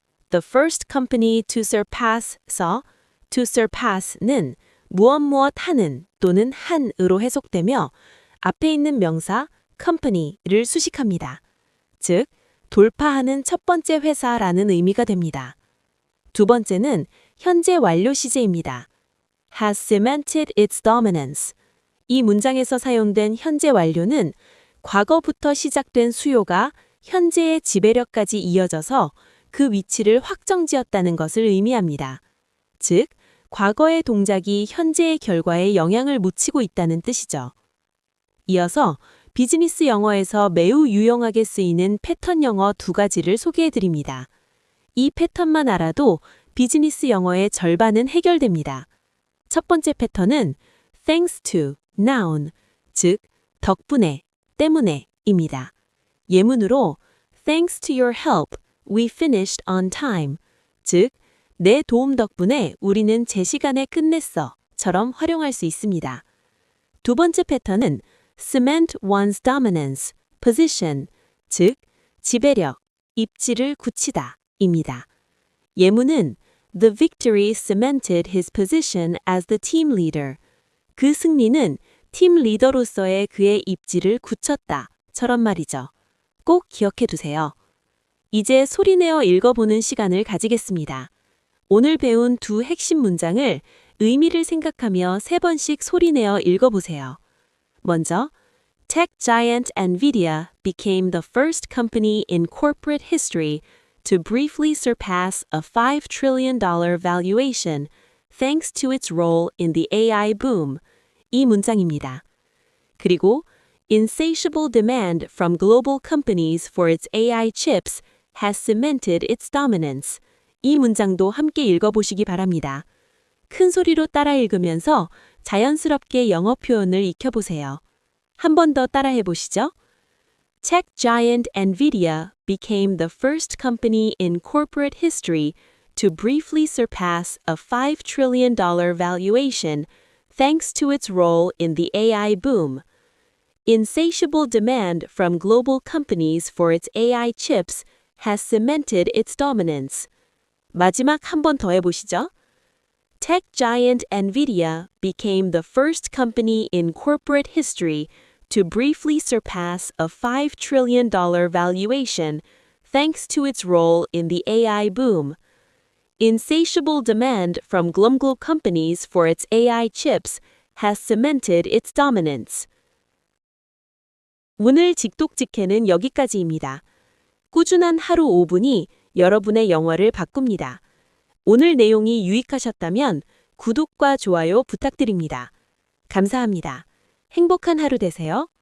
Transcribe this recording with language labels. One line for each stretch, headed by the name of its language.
English: The first company to surpass
Korean: 서 to surpass는 무엇 하는 또는 한으로 해석되며 앞에 있는 명사 company를 수식합니다. 즉, 돌파하는 첫 번째 회사라는 의미가 됩니다. 두 번째는 현재 완료 시제입니다.
English: has cemented its dominance.
Korean: 이 문장에서 사용된 현재 완료는 과거부터 시작된 수요가 현재의 지배력까지 이어져서 그 위치를 확정지었다는 것을 의미합니다. 즉, 과거의 동작이 현재의 결과에 영향을 미치고 있다는 뜻이죠. 이어서 비즈니스 영어에서 매우 유용하게 쓰이는 패턴 영어 두 가지를 소개해 드립니다. 이 패턴만 알아도 비즈니스 영어의 절반은 해결됩니다. 첫 번째 패턴은 thanks to, noun, 즉 덕분에, 때문에입니다. 예문으로
English: thanks to your help, we finished on time,
Korean: 즉 내 도움 덕분에 우리는 제 시간에 끝냈어 처럼 활용할 수 있습니다. 두 번째 패턴은
English: cement one's dominance, position,
Korean: 즉 지배력, 입지를 굳히다 입니다. 예문은
English: The victory cemented his position as the team leader.
Korean: 그 승리는 팀 리더로서의 그의 입지를 굳혔다 처럼 말이죠. 꼭 기억해 두세요. 이제 소리내어 읽어보는 시간을 가지겠습니다. 오늘 배운 두 핵심 문장을 의미를 생각하며 3번씩 소리내어 읽어보세요. 먼저,
English: Tech giant NVIDIA became the first company in corporate history to briefly surpass a $5 trillion valuation thanks to its role in the AI boom.
Korean: 이 문장입니다. 그리고
English: insatiable demand from global companies for its AI chips has cemented its dominance.
Korean: 이 문장도 함께 읽어보시기 바랍니다. 큰 소리로 따라 읽으면서 자연스럽게 영어 표현을 익혀보세요. 한 번 더 따라해 보시죠.
English: Tech giant NVIDIA became the first company in corporate history to briefly surpass a $5 trillion valuation thanks to its role in the AI boom. Insatiable demand from global companies for its AI chips has cemented its dominance.
Korean: 마지막 한 번 더 해보시죠.
English: Tech giant NVIDIA became the first company in corporate history to briefly surpass a $5 trillion valuation thanks to its role in the AI boom. Insatiable demand from global companies for its AI chips has cemented its dominance.
Korean: 오늘 직독직해는 여기까지입니다. 꾸준한 하루 5분이 여러분의 영어를 바꿉니다. 오늘 내용이 유익하셨다면 구독과 좋아요 부탁드립니다. 감사합니다. 행복한 하루 되세요.